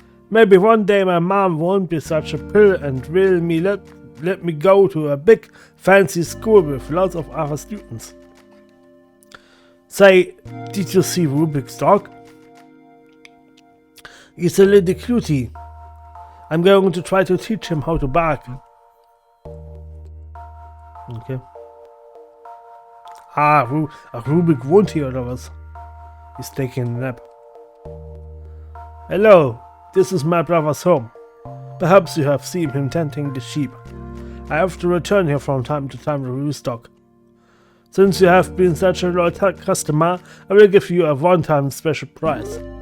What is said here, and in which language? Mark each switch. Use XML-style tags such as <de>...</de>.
<en>Maybe one day my mom won't be such a pill and will let me go to a big, fancy school with lots of other students. Say, did you see Rubik's dog? He's a little cutie. I'm going to try to teach him how to bark. Okay.</en> <de>Rubik wohnt hier oder was?</de> <en>He's taking a nap. Hello, this is my brother's home. Perhaps you have seen him tending the sheep. I have to return here from time to time to restock. Since you have been such a loyal customer, I will give you a one-time special prize.</en>